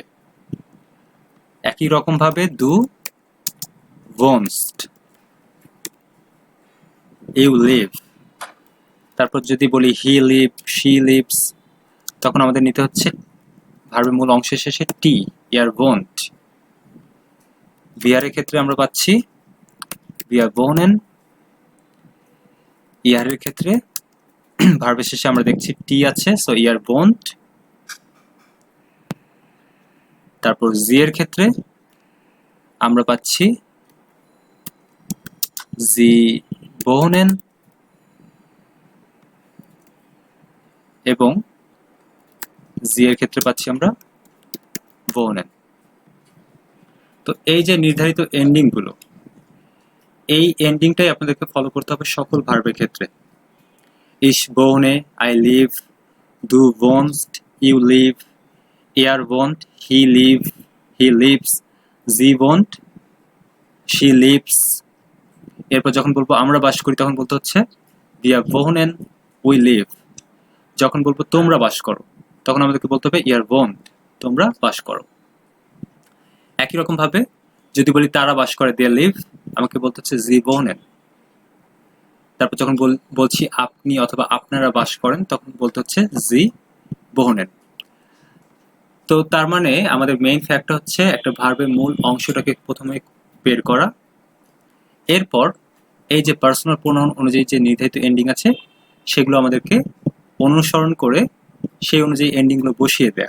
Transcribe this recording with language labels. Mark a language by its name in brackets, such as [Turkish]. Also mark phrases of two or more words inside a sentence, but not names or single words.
[Bangla] একই রকম ভাবে [German] du wohnst, [English] you live. [Bangla] তারপর যদি বলি [English] he live, she lives, [Bangla] তখন আমাদের নিতে হচ্ছে ভার্বের মূল অংশের শেষে টি, [German] er wohnt. [Bangla] ভিআর এর ক্ষেত্রে আমরা পাচ্ছি [German] wir wohnen। [Bangla] ইয়ার এর ক্ষেত্রে ভার্বের শেষে আমরা দেখছি টি আছে, সো [German] er wohnt. [Bangla] তারপর জি এর ক্ষেত্রে আমরা পাচ্ছি [German] sie wohnen, [Bangla] এবং জি এর ক্ষেত্রে পাচ্ছি আমরা wohnen। তো এই যে নির্ধারিত এন্ডিং গুলো, এই এন্ডিংটাই আপনাদেরকে ফলো করতে হবে সকল ভার্বের ক্ষেত্রে। [German] ich wohne, [English] I live, [German] du wohnst, [English] you live, [German] er wohnt, [English] he lives, [German] sie wohnt, [English] she lives। [Bangla] এরপর যখন বলবো আমরা বাস করি তখন বলতে হচ্ছে [German] wir wohnen, [English] we live। [Bangla] যখন বলবো তোমরা বাস করো তখন আমাদেরকে বলতে হবে [German] ihr wohnt, [Bangla] তোমরা বাস করো। একই রকম ভাবে যদি বলি তারা বাস করে [English] they live, [Bangla] আমাকে বলতে হচ্ছে [German] sie wohnen। [Bangla] তারপর যখন বলছি আপনি অথবা আপনারা বাস করেন তখন বলতে হচ্ছে [German] sie wohnen. [Bangla] তো তার মানে আমাদের [English] main factor [Bangla] হচ্ছে একটা ভার্বের মূল অংশটাকে প্রথমে বের করা, এরপর এই যে [English] personal pronoun [Bangla] অনুযায়ী যে নির্ধারিত এন্ডিং আছে সেগুলো আমাদেরকে অনুসরণ করে সেই অনুযায়ী এন্ডিংগুলো বসিয়ে দেয়া।